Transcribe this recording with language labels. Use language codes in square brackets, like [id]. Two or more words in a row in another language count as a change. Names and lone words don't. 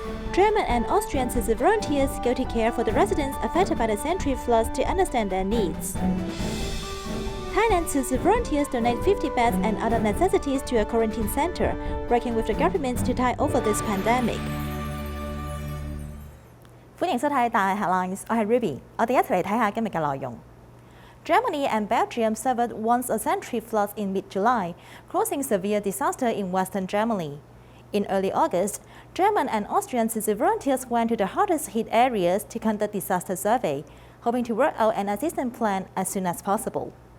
[en] German and Austrian Tzu Chi volunteers go to care for the residents affected by the century floods to understand their needs. Thailand Tzu Chi volunteers donate 50 beds and other necessities to a quarantine center, working with the governments to tide over this pandemic. [yue] 歡迎收睇DaAi Headlines， 我係 Ruby， 我哋一齊嚟睇下今日嘅內容。 [en] Germany and Belgium suffered once-a-century floods in mid-July, causing severe disaster in western Germany. In early August, German and Austrian Tzu Chi volunteers went to the hardest-hit areas to conduct disaster survey, hoping to work out an assistance plan as soon as possible.